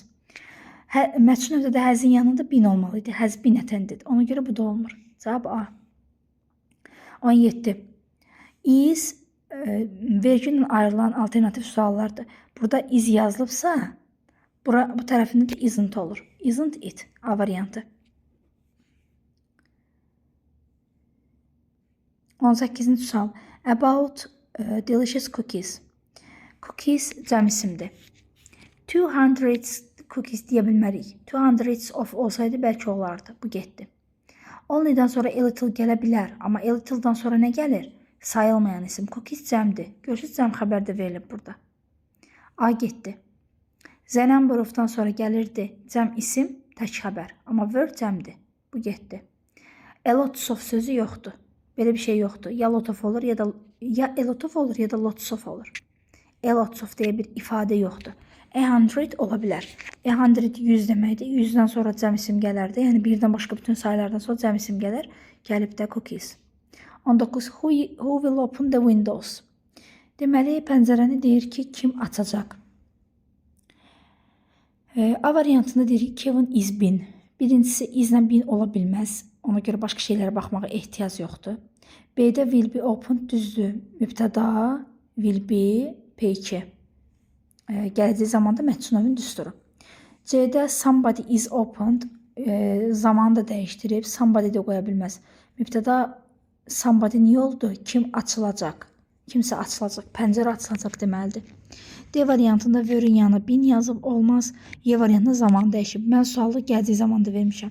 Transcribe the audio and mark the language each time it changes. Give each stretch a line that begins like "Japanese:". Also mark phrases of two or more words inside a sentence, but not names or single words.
Azerbaijani: Məchul növdə həzin yanında bin olmalıydı. Həz bin ətəndir. Ona görə bu da olmur. Cavab A. 17. Is vergi ilə ayrılan alternativ suallardır. Burada is yazılıbsa, bu tərəfində də isn't olur.
English: Isn't it
Azerbaijani: A variantı. 18-ci sual.
English: About delicious cookies.
Azerbaijani: Cookies cəm isimdir. 200 cookies deyə bilmərik. 200 of olsaydı bəlkə olardı. Bu getdi. Only'dan sonra
English: a little
Azerbaijani: gələ bilər. Amma
English: a little'dan
Azerbaijani: sonra nə gəlir? Sayılmayan isim. Cookies cəmdir. Görürsünüz, cəm xəbər də verilib burada. A getdi.
English: The number of'dan
Azerbaijani: sonra gəlirdi. Cəm isim, tək xəbər. Amma word cəmdir. Bu getdi.
English: A lots of
Azerbaijani: sözü yoxdur. Belə bir şey yoxdur. Ya
English: lot of
Azerbaijani: olur, ya
English: a lot of
Azerbaijani: olur, ya da
English: lots of
Azerbaijani: olur.
English: A lots of
Azerbaijani: deyə bir ifadə yoxdur. 100 ola bilər. 100 100 deməkdir. 100-dən sonra cəm isim gələrdi. Yəni birdən başqa bütün sayılardan sonra cəm isim gələr. Gəlib də cookies. 19.
English: Who will open the windows?
Azerbaijani: Deməli, pəncərəni deyir ki, kim açacaq? A variantında deyir ki,
English: Kevin is bin.
Azerbaijani: Birincisi islə bin ola bilməz. Ona görə başqa şeylərə baxmağa ehtiyac yoxdur. B-də
English: will be opened
Azerbaijani: düzdür. Mübtəda
English: will be P2.
Azerbaijani: Gələcək zamanda məchul düsturu. C-də
English: somebody is opened
Azerbaijani: zamanı da dəyişdirib. Somebody də qoya bilməz. Mübtəda somebody niyə oldu? Kim açılacaq? Kimsə açılacaq. Pəncərə açılacaq deməlidir. D variantında were-ün yanına bin yazıb olmaz. Y variantında zaman dəyişib. Mən sualı gəldiyi zamanda vermişəm.